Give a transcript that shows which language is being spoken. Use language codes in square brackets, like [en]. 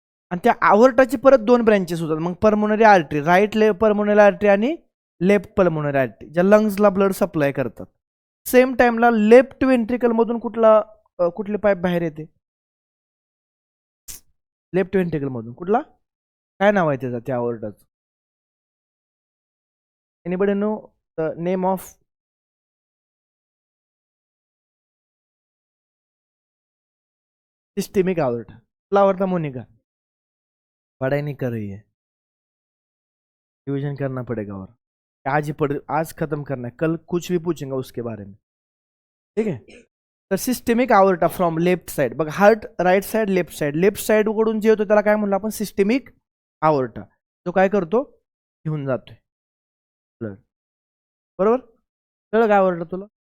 [mr] आणि त्या ॲवर्टाची परत 2 ब्रँचेस होतात. मग pulmonary artery, right pulmonary artery आणि लेफ्ट पल्मोनरी आर्टरी, ज्या लंग्सला ब्लड सप्लाय करतात. सेम टाइमला लेफ्ट व्हेंट्रिकल मधून कुठले पाईप बाहेर येते? लेफ्ट व्हेंट्रिकल मधून कुठला? काय नाव आहे त्याचा त्या ऑर्डरचं? [en] Anybody know the name of systemic आवर्टा? [mr] तुला आवडता मोनिका? [hi] पढ़ाई नहीं कर रही है, रिविजन करना पड़ेगा और आज ही पढ़, आज खत्म करना है, कल कुछ भी पूछेंगे उसके बारे में, ठीक है? [mr] तर systemic aorta from left side, बघा heart right side left side कडून जे होतं त्याला काय म्हणलं आपण? Systemic aorta. तो काय करतो? घेऊन जातोय ब्लड, बरोबर? कळलं काय आवर्टा तुला?